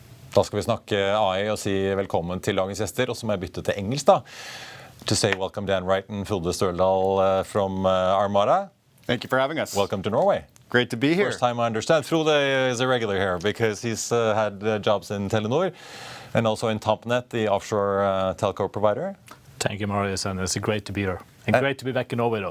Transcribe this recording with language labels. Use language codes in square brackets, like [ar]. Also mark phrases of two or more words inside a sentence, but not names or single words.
[no] Da skal vi snakke AI og si velkommen til dagens gjester, og så må jeg bytte til engelsk da. [en] To say welcome Dan Wright and Frode Støldal from Armada. Thank you for having us. Welcome to Norway. Great to be here. First time I understand. Frode is a regular here because he's had jobs in Telenor and also in Toppnet, the offshore telco provider. Thank you, Marius, and it's great to be here. And great to be back in Norway, though.